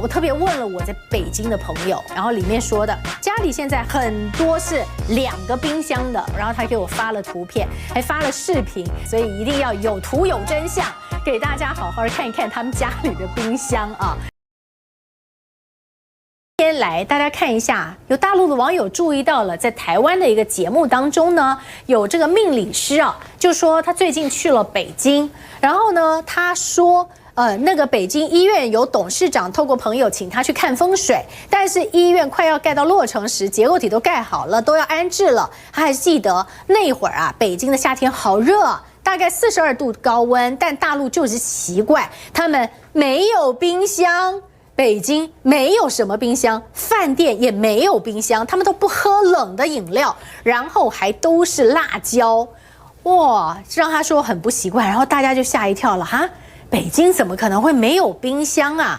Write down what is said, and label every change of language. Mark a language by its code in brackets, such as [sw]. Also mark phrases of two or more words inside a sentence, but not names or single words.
[zh] 我特別問了我在北京的朋友，然後裡面說的家裡現在很多是2個冰箱的，然後他給我發了圖片，還發了視頻，所以一定要有圖有真相，給大家好好看一看他們家裡的冰箱啊。今天來，大家看一下，有大陸的網友注意到了，在台灣的一個節目當中呢，有這個命理師啊，就說他最近去了北京，然後呢，他說，那個北京醫院有董事長透過朋友請他去看風水，但是醫院快要蓋到落成時，結構體都蓋好了，都要安置了。他還記得那會兒啊，北京的夏天好熱，大概42度高溫，但大陸就是奇怪，他們沒有冰箱。北京沒有什麼冰箱，飯店也沒有冰箱，他們都不喝冷的飲料，然後還都是辣椒，哇，讓他說很不習慣，然後大家就嚇一跳了哈，北京怎麼可能會沒有冰箱啊？